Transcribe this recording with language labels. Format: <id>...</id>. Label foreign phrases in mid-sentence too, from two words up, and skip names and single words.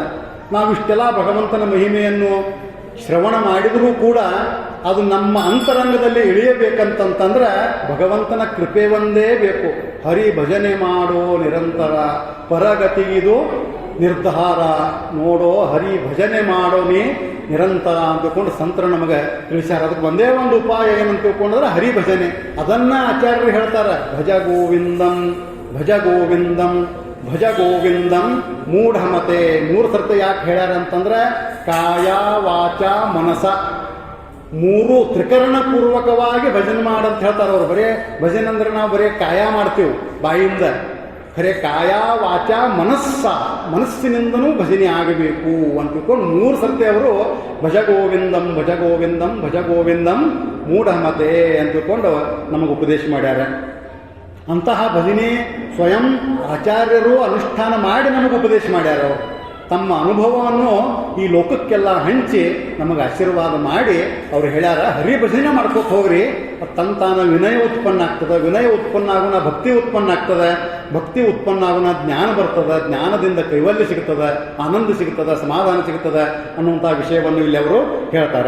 <kn>ನಾವಿಷ್ಟೆಲ್ಲ ಭಗವಂತನ ಮಹಿಮೆಯನ್ನು ಶ್ರವಣ ಮಾಡಿದರೂ ಕೂಡ ಅದು ನಮ್ಮ ಅಂತರಂಗದಲ್ಲಿ ಇಳಿಯಬೇಕಂತಂತಂದ್ರೆ ಭಗವಂತನ ಕೃಪೆ ಒಂದೇ ಬೇಕು. ಹರಿ ಭಜನೆ ಮಾಡೋ ನಿರಂತರ, ಪರಗತಿಗಿದು ನಿರ್ಧಾರ ನೋಡೋ, ಹರಿ ಭಜನೆ ಮಾಡೋ ನೀ ನಿರಂತರ ಅಂತಕೊಂಡು ಸಂತರು ನಮಗೆ ತಿಳಿಸ್ಯಾರ. ಅದಕ್ಕೆ ಒಂದೇ ಒಂದು ಉಪಾಯ ಏನಂತ ತಿಳ್ಕೊಂಡ್ರೆ ಹರಿ ಭಜನೆ. ಅದನ್ನ ಆಚಾರ್ಯರು ಹೇಳ್ತಾರೆ,</kn> <sa>ಭಜ ಗೋವಿಂದಂ ಭಜ ಗೋವಿಂದಂ ಭಜ ಗೋವಿಂದಂ ಮೂಢಮತೆ.</sa> <kn>3 ಸರ್ತಿ ಯಾಕೆ ಹೇಳ್ಯಾರ ಅಂತಂದ್ರೆ ಕಾಯ ವಾಚ ಮನಸ 3 ತ್ರಿಕರಣಪೂರ್ವಕವಾಗಿ ಭಜನೆ ಮಾಡಂತ ಹೇಳ್ತಾರೆ ಅವರು. ಬರೇ ಭಜನೆ ಅಂದ್ರೆ ನಾವು ಬರೀ ಕಾಯ ಮಾಡ್ತೀವಿ ಬಾಯಿಂದ, ಖರೆ ಕಾಯ ವಾಚ ಮನಸ್ಸಿನಿಂದನೂ ಭಜನೆ ಆಗಬೇಕು ಅಂತ ತಿಳ್ಕೊಂಡು 3 ಸರ್ತಿ ಅವರು</kn> <sa>ಭಜ ಗೋವಿಂದಂ ಭಜ ಗೋವಿಂದಂ ಭಜ ಗೋವಿಂದಂ ಮೂಢಮತೆ</sa> <kn>ಅಂತ ತಿಳ್ಕೊಂಡು ನಮಗೆ ಉಪದೇಶ ಮಾಡ್ಯಾರ. ಅಂತಹ ಭಜನೆ ಸ್ವಯಂ ಆಚಾರ್ಯರು ಅನುಷ್ಠಾನ ಮಾಡಿ ನಮಗೆ ಉಪದೇಶ ಮಾಡ್ಯಾರ. ಅವರು ತಮ್ಮ ಅನುಭವವನ್ನು ಈ ಲೋಕಕ್ಕೆಲ್ಲ ಹಂಚಿ ನಮಗೆ ಆಶೀರ್ವಾದ ಮಾಡಿ ಅವ್ರು ಹೇಳ್ಯಾರ, ಹರಿ ಭಜನೆ ಮಾಡ್ಕೋತ ಹೋಗ್ರಿ, ತಾನ ವಿನಯ ಉತ್ಪನ್ನ ಆಗ್ತದೆ, ವಿನಯ ಉತ್ಪನ್ನ ಆಗೋಣ ಭಕ್ತಿ ಉತ್ಪನ್ನ ಆಗ್ತದೆ, ಭಕ್ತಿ ಉತ್ಪನ್ನ ಆಗೋಣ ಜ್ಞಾನ ಬರ್ತದೆ, ಜ್ಞಾನದಿಂದ ಕೈವಲ್ಯ ಸಿಗ್ತದೆ, ಆನಂದ ಸಿಗ್ತದೆ, ಸಮಾಧಾನ ಸಿಗ್ತದೆ ಅನ್ನುವಂಥ ವಿಷಯವನ್ನು ಇಲ್ಲಿ ಅವರು ಹೇಳ್ತಾರೆ.</kn>